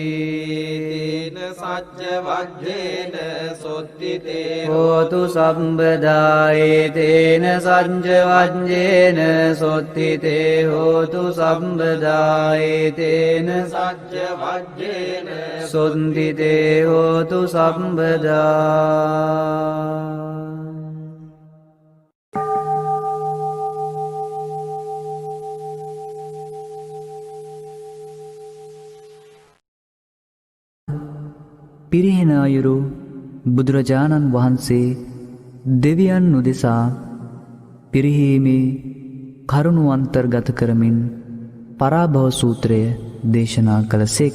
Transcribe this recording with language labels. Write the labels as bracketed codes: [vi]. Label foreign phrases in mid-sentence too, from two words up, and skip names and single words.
[pi] සච්ච වජ්ජේන සොත්තිතේ හෝතු සම්බදායේතේන සච්ච වජ්ජේන සොත්තිතේ හෝතු සම්බදායේතේන සච්ච වජ්ජේන සොත්තිතේ හෝතු සම්බදා [si] පිරිහෙන අයුරු බුදුරජාණන් වහන්සේ දෙවියන් උදෙසා පිරිහීමේ කරුණු අන්තර්ගත කරමින් පරාභව සූත්‍රය දේශනා කළ සේක.